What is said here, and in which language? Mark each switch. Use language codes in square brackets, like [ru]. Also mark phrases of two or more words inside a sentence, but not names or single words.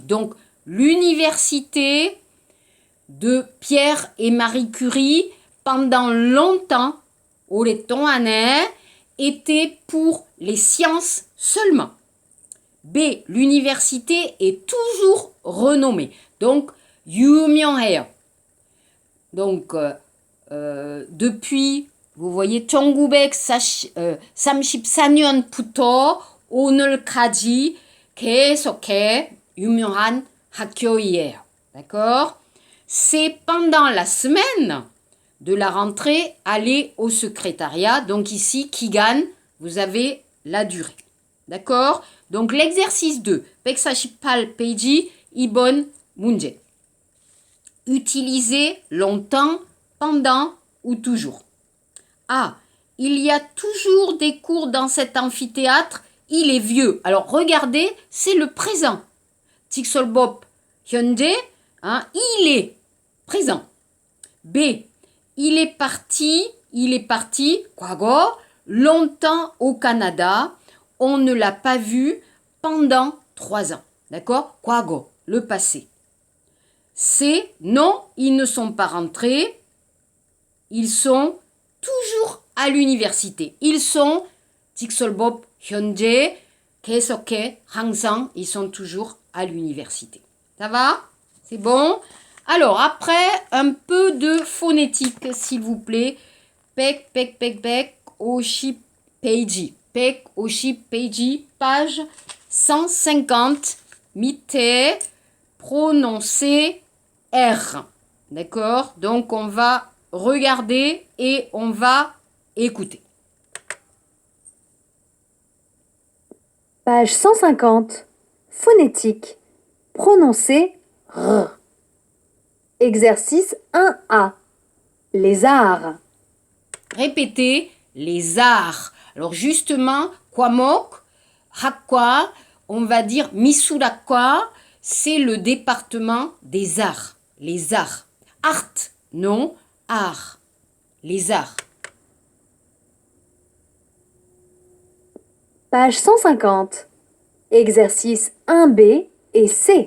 [fr] Donc, l'université de Pierre et Marie Curie, pendant longtemps, était pour les sciences seulement. B. L'université est toujours renommée. Donc, 유명해요. Donc, depuis, vous voyez, [ko] 1934년부터 오늘까지 계속해 유명한 학교이에요. [fr] D'accord? C'est pendant la semaine de la rentrée, aller au secrétariat. Donc ici, Kigan, vous avez la durée. D'accord? Donc l'exercice 2. [ko] 148페이지 2번 문제. [fr] Utiliser longtemps, pendant ou toujours. A. Il y a toujours des cours dans cet amphithéâtre. Il est vieux. Alors regardez, c'est le présent. [ko] 직설법 현재, [fr] il est présent. B. Il est parti, 과거, longtemps au Canada. On ne l'a pas vu pendant 3 ans. D'accord? 과거, le passé. C. Non, ils ne sont pas rentrés. Ils sont toujours à l'université. Ils sont, [ko] 직설법 현재, 계속해, 항상, [fr] ils sont toujours à l'université. Ça va? C'est bon? Alors, après, un peu de phonétique, s'il vous plaît. [ko] 오십 페이지. 오십 페이지, [fr] page 150. 밑에 prononcer R. D'accord? Donc, on va regarder et on va écouter. Page 150. Phonétique. Prononcer R. Exercice 1A. Les arts. Répétez les arts. Alors justement, [ko] 과목, 학과, [fr] on va dire 미술학과, c'est le département des arts. Les arts. Art, non, art. Les arts. Page 150. Exercice 1B et C.